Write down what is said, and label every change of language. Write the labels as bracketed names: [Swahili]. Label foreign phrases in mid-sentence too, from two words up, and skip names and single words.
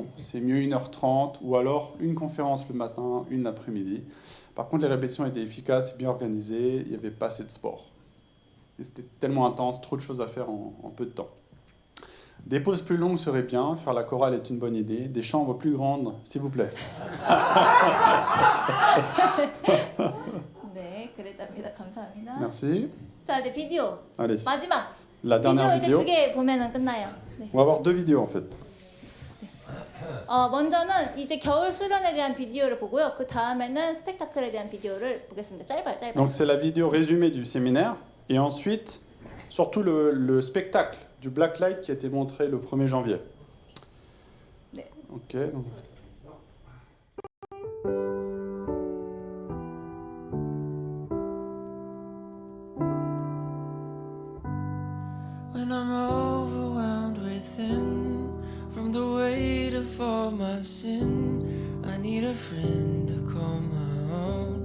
[French] C'est mieux 1h30 ou alors une conférence le matin, une l'après-midi. Par contre, les répétitions étaient efficaces, bien organisées, il n'y avait pas assez de sport. Et c'était tellement intense, trop de choses à faire en peu de temps. Des pauses plus longues seraient bien, faire la chorale est une bonne idée. Des chambres plus grandes, s'il vous plaît. [Korean] 네, 그랬답니다. 감사합니다. [French] Merci. [Korean] 자 이제 비디오. [French] Allez, [Korean] 마지막. [French] la dernière [Korean] 비디오 이제 [French] vidéo. [Korean] 2개 보면은 끝나요. 네. [French] On va avoir 2 vidéos en fait. [Korean] 먼저는 이제 겨울 수련에 대한 비디오를 보고요. 그 다음에는 스펙타클에 대한 비디오를 보겠습니다. 짧아요. [French] Donc c'est la vidéo résumée du séminaire. Et ensuite, surtout le spectacle du Blacklight qui a été montré le 1er janvier. [Korean] 네. [French] Ok. Donc... [English] When I'm overwhelmed within from the weight of all my sin, I need a friend to call my own.